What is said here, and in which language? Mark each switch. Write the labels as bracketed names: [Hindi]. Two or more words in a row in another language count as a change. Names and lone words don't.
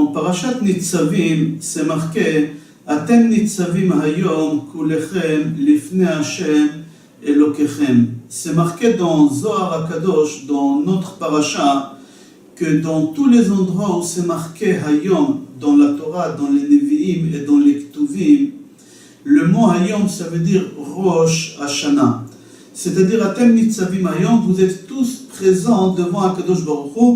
[Hebrew] בפרשת ניצבים [French] c'est marqué [Hebrew] אתם ניצבים היום כולכם לפני השם אלוקיכם. [French] C'est marqué dans Zohar HaKadosh, dans notre paracha, que dans tous les endroits où c'est marqué Hayom, dans la Torah, dans les Nevi'im et dans les Ktuvim, le mot Hayom, ça veut dire Rosh Hashanah. C'est-à-dire, [Hebrew] Atem Nitzavim Hayom, [French] vous êtes tous présents devant [Hebrew] HaKadosh Baruch Hu.